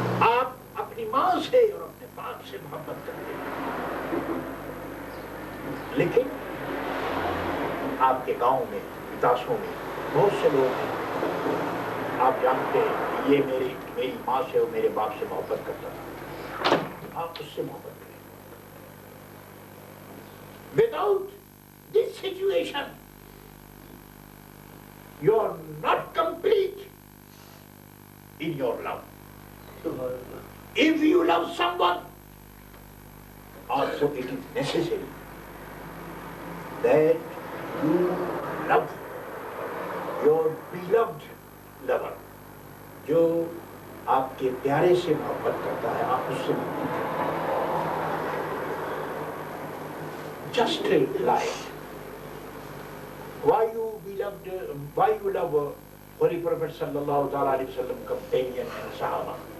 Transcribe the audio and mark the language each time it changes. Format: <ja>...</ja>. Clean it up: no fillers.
<ur>آپ اپنی ماں سے اور اپنے باپ سے محبت کرتے ہیں، لیکن آپ کے گاؤں میں، تاسوں میں بہت سے لوگ ہیں، آپ جانتے ہیں یہ میری ماں سے اور میرے باپ سے محبت کرتا تھا، آپ اس سے محبت کریں.</ur> <en>Without this situation, you are not complete in your love. If you love someone, also it is necessary that you love your beloved lover.</en> <ur>جو آپ کے پیارے سے محبت کرتا ہے، آپ اس سے محبت کرتے ہیں.</ur> <en>Just like why you love Holy Prophet sallallahu ta'ala alayhi wa sallam companion and Sahaba.</en>